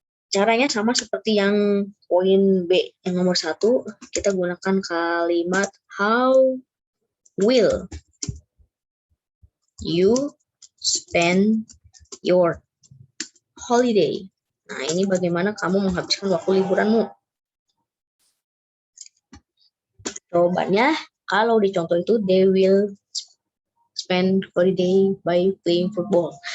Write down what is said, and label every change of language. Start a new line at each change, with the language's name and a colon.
Indonesian: Caranya sama seperti yang poin B yang nomor 1. Kita gunakan kalimat
English: how will you spend your holiday.
Indonesian: Nah, ini bagaimana kamu menghabiskan waktu liburanmu. Jawabannya, kalau di contoh itu,
English: they will spend holiday by playing football.